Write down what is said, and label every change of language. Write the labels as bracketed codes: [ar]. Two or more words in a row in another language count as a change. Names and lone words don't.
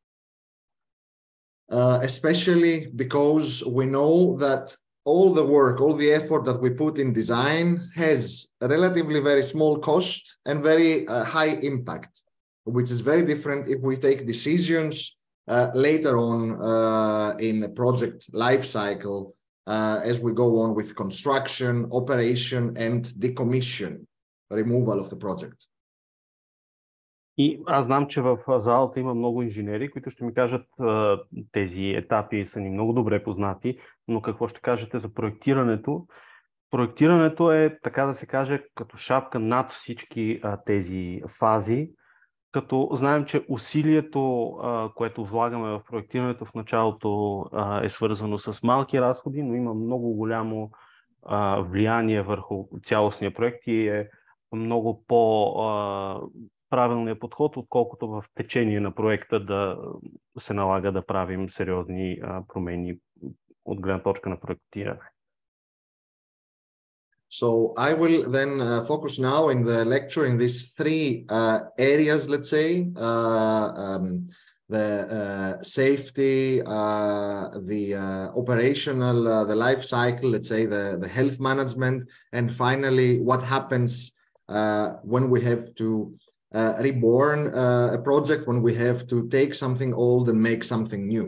[en] Especially because we know that all the work, all the effort that we put in design has a relatively very small cost and very high impact, which is very different if we take decisions later on in a project life cycle as we go on with construction, operation, and decommission, removal of the project. [bg] И аз знам, че в залата има много инженери, които ще ми кажат, тези етапи са ни много добре познати, но какво ще кажете за проектирането? Проектирането е, така да се каже, като шапка над всички тези фази, като знаем, че усилието, което влагаме в проектирането в началото е свързано с малки разходи, но има много голямо влияние върху цялостния проект и е много правилният подход, отколкото в течение на проекта да се налага да правим сериозни промени от гледна точка на проектиране. [en] So I will then focus now in the lecture in these three areas, let's say, the safety, the operational, the life cycle, let's say the health management, and finally what happens when we have to reborn a project, when we have to take something old and make something new.